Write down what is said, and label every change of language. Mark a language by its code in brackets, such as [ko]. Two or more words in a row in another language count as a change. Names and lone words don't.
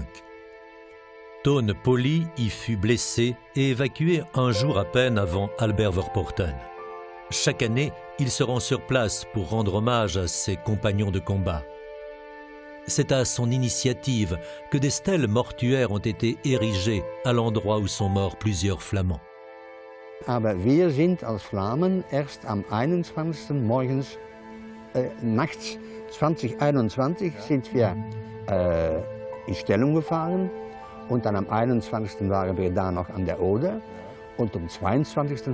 [fr] Tone Pauli y fut blessé et évacué un jour à peine avant Albertverporten. Chaque année, il se rend sur place pour rendre hommage à ses compagnons de combat. C'est à son initiative que des stèles mortuaires ont été érigées à l'endroit où sont morts plusieurs Flamands. [de] Aber wir sind als Flamen erst am 21. morgens, nachts 2021 sind wir in Stellung gefahren und dann am 21. waren wir da noch an der Oder und am 22.